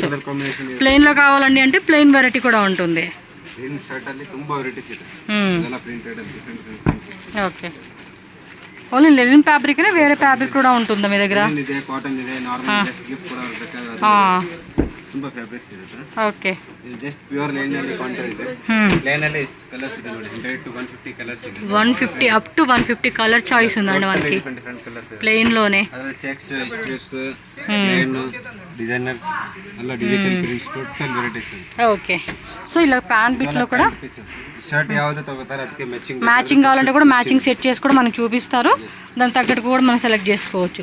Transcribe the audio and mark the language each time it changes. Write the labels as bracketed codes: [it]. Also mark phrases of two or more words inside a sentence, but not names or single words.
[te] ప్లెయిన్ లో కావాలండి అంటే [en] plain variety [te] కూడా ఉంటుంది. [en] okay, only linen fabric [te] వేరే ఫ్యాబ్రిక్ కూడా ఉంటుందా మీ దగ్గర? ఓకే, [en] just pure linen [kn] ಅಲ್ಲಿ ಕಾಂಟರ್ ಇದೆ. ಲೈನ್ ಅಲ್ಲಿ ಎಷ್ಟು ಕಲರ್ಸ್ ಇದೆ ನೋಡಿ, [en] 100 to 150 colours [kn] ಇದೆ. [en] 150 up to 150 colour choice [te] ఉందండి మనకి [en] different colours [te] ప్లెయిన్ లోనే. అదే [en] checks, stripes, plain, designers [te] అలా [en] digital prints, total varieties. okay, so [te] ఇలా [en] pant bit [te] లో కూడా షర్ట్ యావదో తగ్గుతారు, ಅದಕ್ಕೆ మ్యాచింగ్ కావాలంటే కూడా [en] matching set [te] చేసి కూడా మనకు చూపిస్తారు, దాని తగ్గట్టు కూడా మనం సెలెక్ట్ చేసుకోవచ్చు.